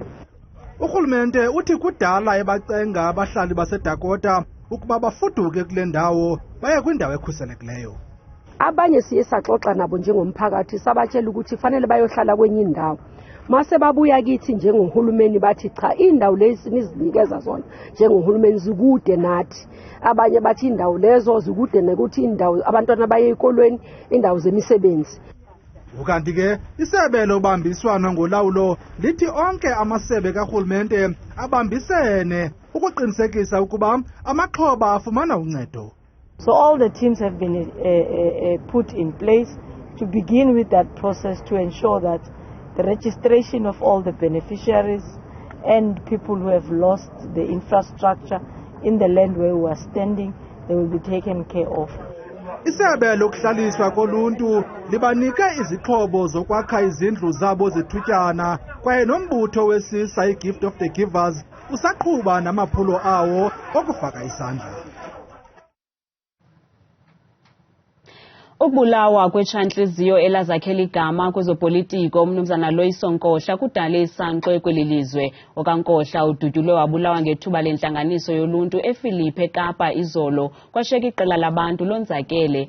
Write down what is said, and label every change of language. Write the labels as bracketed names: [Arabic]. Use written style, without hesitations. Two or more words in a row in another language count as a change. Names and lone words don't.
[Xhosa] Uhulumende uthi kudala ebacenga abahlali baseDakota ukuba bafuduke kule ndawo baye kwindawo ekhuselekileyo. [Zulu] Abanye siye saxoxa nabo njengomphakathi sabatshela ukuthi fanele bayohlala kwenye indawo. Mase babuya kithi njengohulumeni bathi cha indawo lezi nizinikeza zona njengohulumeni zikude nathi. Abanye bathi indawo lezo zikude nekuthi indawo abantwana baye ezikolweni indawo zemisebenzi. [Xhosa] Ukanti ke isebe lobambiswano ngolawulo lithi onke amasebe karhulumente abambisene ukuqinisekisa ukuba amaxhoba afumana uncedo. [English] So all the teams have been put in place to begin with that process to ensure that the registration of all the beneficiaries and people who have lost the infrastructure in the land where we are standing, they will be taken care of. [Xhosa] Isebe lokuhlaliswa koluntu libanike izixhobo zokwakha izindlu zabo zethutyana kwaye nombutho wesisa i-Gift of the Givers usaqhuba namaphulo awo okufaka isandla. Ukubulawa kwetshantliziyo elazakhela igama kwezopolitiko umnumzana Loyiso Nkohla kudale isankxwe kweli lizwe. OkaNkohla udutyulwe wabulawa ngethuba lentlanganiso yoluntu ePhilippi eKapa izolo kwashiyeka iqela labantu lonzakele.